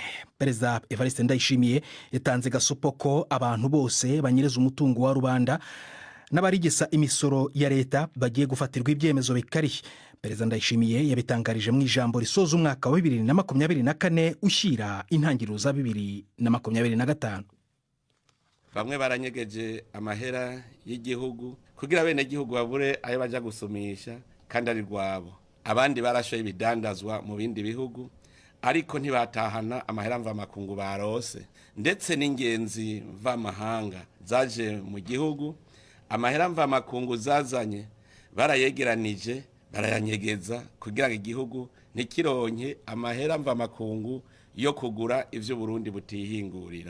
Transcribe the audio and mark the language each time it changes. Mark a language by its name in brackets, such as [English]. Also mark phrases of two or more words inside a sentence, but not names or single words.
[Kinyarwanda] Perezida Evariste Ndayishimiye yatanze gasopo ko abantu bose banyereza umutungo wa rubanda n'abarigisa imisoro ya leta bagiye gufatirwa ibyemezo bikariye. Perezida Ndayishimiye yabitangarije mu ijambo risoza umwaka wa 2024 ushyira intangiriro za 2025. [Rundi] Bamwe baranyegeje amahera y'igihugu kugira bene gihugu babure ayo baja gusumisha kandi ari rwabo. Abandi barashoye ibidandazwa mu bindi bihugu ariko ntibatahana amahera mva makungu barose, ndetse n'ingenzi mva mahanga zaje mu gihugu amahera mva makungu zazanye barayegeranije barayanyegeza kugira ngo igihugu ntikironke amahera mva makungu yo kugura ivyo Burundi butihingurira.